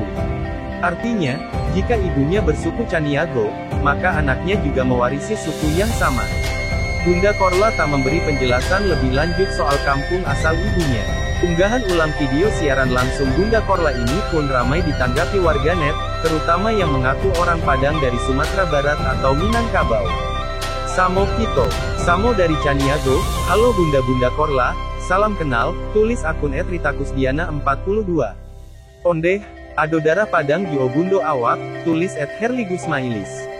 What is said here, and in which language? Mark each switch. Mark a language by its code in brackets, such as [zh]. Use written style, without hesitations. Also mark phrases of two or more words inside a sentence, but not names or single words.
[id] Artinya, jika ibunya bersuku Caniago, maka anaknya juga mewarisi suku yang sama. Bunda Korla tak memberi penjelasan lebih lanjut soal kampung asal ibunya. Unggahan ulang video siaran langsung Bunda Korla ini pun ramai ditanggapi warganet, terutama yang mengaku orang Padang dari Sumatera Barat atau Minangkabau. [min] Samo Kito, Samo dari Caniago, [id] halo Bunda Korla, salam kenal, tulis akun @ritakusdiana42. [min] Ondeh, ado darah Padang jo bundo awak, [id] tulis @herligusmailis.